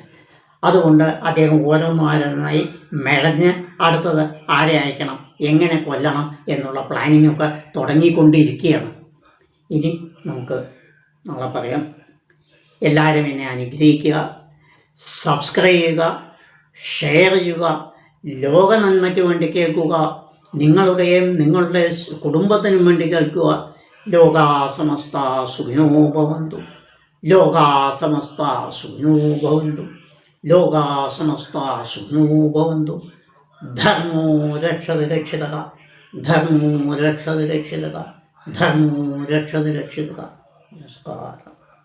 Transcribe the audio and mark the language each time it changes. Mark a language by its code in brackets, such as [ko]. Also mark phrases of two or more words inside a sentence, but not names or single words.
[ml] അതുകൊണ്ട് അദ്ദേഹം ഓരോന്നായി മെടഞ്ഞ് അടുത്തത് ആരെ അയക്കണം, എങ്ങനെ കൊല്ലണം എന്നുള്ള പ്ലാനിങ്ങൊക്കെ തുടങ്ങിക്കൊണ്ടിരിക്കുകയാണ്. ഇനി നമുക്ക് നാളെ പറയാം. എല്ലാവരും എന്നെ അനുഗ്രഹിക്കുക, സബ്സ്ക്രൈബ് ചെയ്യുക, ഷെയർ ചെയ്യുക, ലോക നന്മയ്ക്ക് വേണ്ടി കേൾക്കുക, നിങ്ങളുടെയും നിങ്ങളുടെ കുടുംബത്തിനും വേണ്ടി കേൾക്കുക. [sa] लोकाः समस्ताः सुखिनो भवन्तु, लोकाः समस्ताः सुखिनो भवन्तु, लोकाः समस्ताः सुखिनो भवन्तु. धर्मो रक्षति रक्षितः, धर्मो रक्षति रक्षितः, धर्मो रक्षति रक्षितः. [ml] നമസ്കാരം.